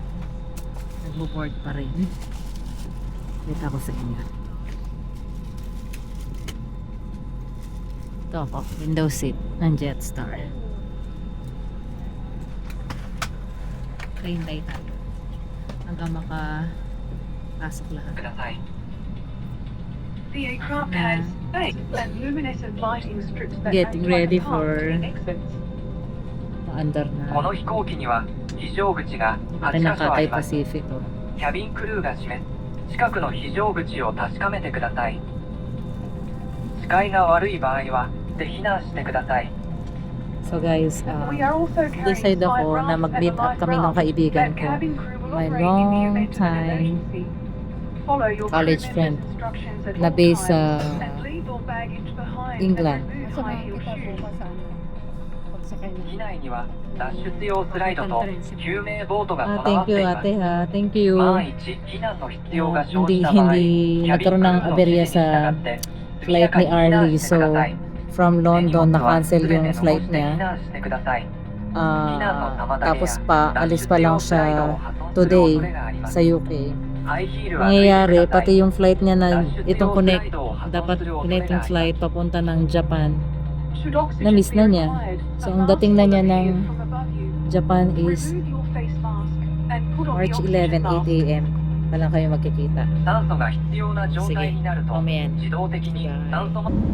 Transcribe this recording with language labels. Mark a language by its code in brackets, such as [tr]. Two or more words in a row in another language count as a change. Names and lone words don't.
[tl] Nagbo-board pa rin. Kita ko sa inyo. Ito ako, [en] window seat [tl] ng Jetstar. Hintay tayo hanggang makapasok lahat. [en] The aircraft has fake and luminescent lighting strips that Getting ready for exits. [tl] paandar na. [ja] この飛行機には非常口が [tl] Laki 8 ng [ja] カ所あ [en] Cathay [ja] ります。 [en] Pacific. Oh. [ja] キャビンクルーが閉め、近くの非常口を確かめてください。視界が悪い場合はで避難してください。 [en] So guys, We are also carrying [tl] decide ako na mag-meet up kami ng kaibigan ko. [en] My long time college friend na based sa England. [ja] 機内には脱出用スライドと救命ボートが備わ [en] Thank [ja] って [en] you [ja] います。 [tl] ate ha. [en] Thank you. [ja] 万一避難の必要が生じた場合、 [tl] Hindi [ja] キャビンクル [tl] nagkaroon [ja] ー [tl] ng [ja] の [tl] aberya [ja] 指示に従 [tl] sa [ja] って [tl] flight ni [ja] 速やかに避難 [tl] Arlie. [ja] してくだ [tl] So, [ja] さい。 [en] from [ja] 手荷 [en] London, [ja] 物は [tl] na-cancel [ja] 全て [tl] yung [ja] 残 [tl] flight [ja] して避 [tl] niya. [ja] 難してください。避難の妨げや [tl] Tapos alis pa lang [ja] 脱出用スライドを [tl] siya [ja] 破損する恐れがあり [tl] today [ja] ます。 [tl] sa UK. [ja] ハイヒールは [tl] Nangyayari, [ja] 脱いでくださ [tl] pati [ja] い。 [tl] yung flight niya na [ja] 脱出 [tl] itong [ja] 用スラ [tl] connect, [ja] イドを破損 [tl] dapat [ja] する恐れ [en] connecting [ja] があり [en] flight [ja] ます。 [tl] papunta ng Japan. [en] Should oxygen [tl] Na-miss na [en] be [tl] niya. [en] required, [tl] So, [en] a [tl] ang [en] mask [tl] dating na [en] will [tl] niya [en] appear [tl] ng [en] from above you. Japan is Remove your face mask and put on the March oxygen 11, mask. [tl] 8 a.m. Palang kayo magkikita. [ja] 酸素が必要な状態になると [tl] mamaya na. [ja] 自動的に酸素